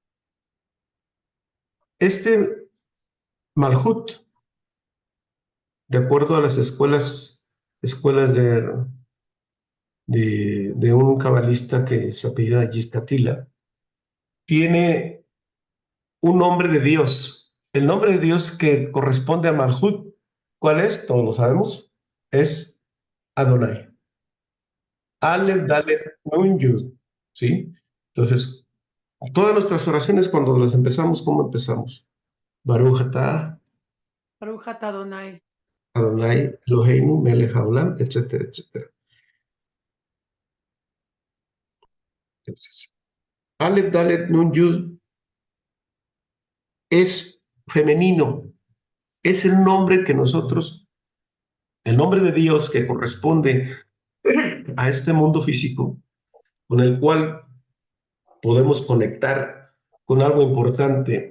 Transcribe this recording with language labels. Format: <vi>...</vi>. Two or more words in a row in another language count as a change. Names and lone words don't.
<es>Este Malhut, de acuerdo a las escuelas de un cabalista que se apellida Yiscatila, tiene un nombre de Dios. El nombre de Dios que corresponde a Malhut, ¿cuál es? Todos lo sabemos, es Adonai.</es> <he>אלף, דלת, נון, יוד,</he> <es>¿sí? Entonces, todas nuestras oraciones cuando las empezamos, ¿cómo empezamos?</es> <he>ברוך אתה ברוך אתה אדוני. אדוני אלוהינו מלך העולם,</he> <es>etcétera, etcétera. Entonces,</es> <he>אלף, דלת, נון, יוד</he> <es>es femenino, es el nombre que nosotros, el nombre de Dios que corresponde a este mundo físico, con el cual podemos conectar con algo importante.</es>